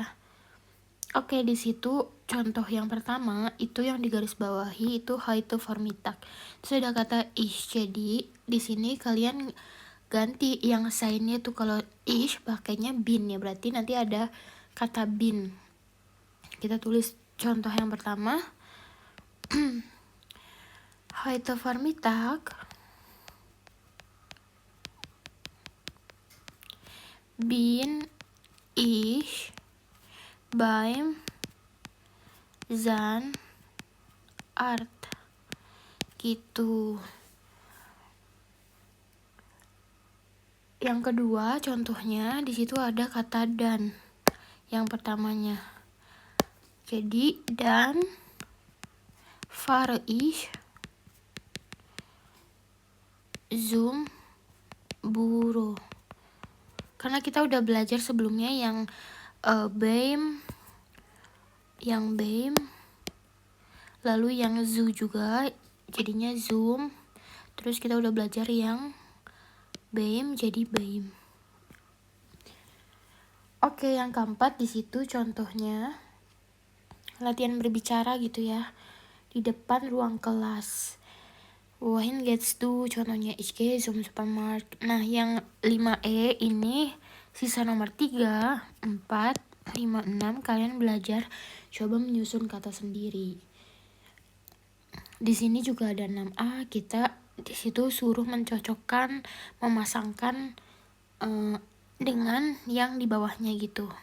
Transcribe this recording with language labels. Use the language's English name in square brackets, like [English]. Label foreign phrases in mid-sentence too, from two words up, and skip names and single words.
[Indonesian] Oke, di situ contoh yang pertama itu yang digarisbawahi itu [German] heute Vormittag. [Indonesian] Terus ada kata ich. Jadi di sini kalian ganti yang sign-nya tuh, kalau ich pakainya bin ya, berarti nanti ada kata bin. Kita tulis contoh yang pertama. [German] Heute Vormittag bin ich beim Zahnarzt gitu. [Indonesian] Yang kedua contohnya di situ ada kata dan. Yang pertamanya. Jadi [German] dan fahre ich zum Büro. [Indonesian] Karena kita udah belajar sebelumnya yang beim, lalu yang zu juga, jadinya zoom. Terus kita udah belajar yang beim jadi beim. Oke, yang keempat di situ contohnya latihan berbicara gitu ya, di depan ruang kelas. [German] Wohin gehst du? Contohnya ich gehe zum Supermarkt. [Indonesian] Nah, yang 5E ini sisa nomor 3, 4, 5, 6 kalian belajar coba menyusun kata sendiri. Di sini juga ada 6A, kita di situ suruh mencocokkan, memasangkan dengan yang di bawahnya gitu.